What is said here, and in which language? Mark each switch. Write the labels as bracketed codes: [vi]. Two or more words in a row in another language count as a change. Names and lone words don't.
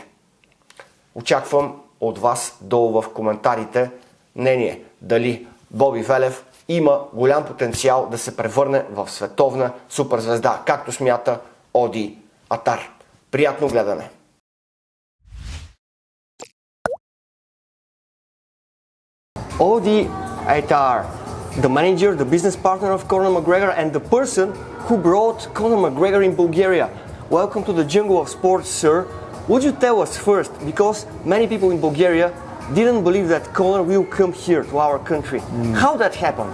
[bg] Очаквам от вас долу в коментарите мнение дали Боби Велев има голям потенциал да се превърне в световна суперзвезда, както смята Оди Атар. Приятно гледане! Оди Атар, [en] the manager, the business partner of Conor McGregor and the person who brought Conor McGregor in Bulgaria. Welcome to the jungle of sports, sir. Would you tell us first, because many people in Bulgaria didn't believe that Conor will come here to our country. How that happened?